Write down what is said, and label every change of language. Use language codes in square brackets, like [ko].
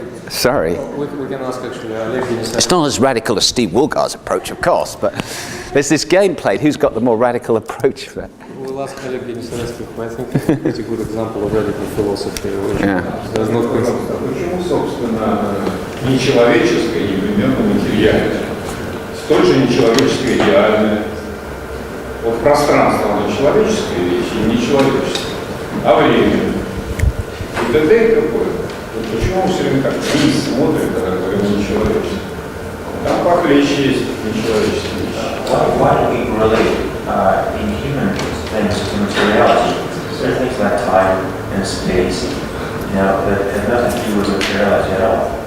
[en] Sorry. We can ask actually Oleg. It's not as radical as Steve Woolgar's approach, of course, but there's this game played. Who's got the more radical approach for it? We'll ask Oleg Denisovetsky, who I think is a pretty good example of radical philosophy. Yeah. There's no [ru] Почему, собственно, нечеловеческое непременно материальное? Столь же нечеловеческое идеальное. Вот пространство, оно человеческая вещь и нечеловеческая. А время? И т.д. какое? Почему все время так вниз смотрим, когда говорим нечеловеческое? Там похлеще есть нечеловеческие вещи. [en] Why do we relate inhuman things to materiality? There are things like time and space, that have nothing to do with materiality at all.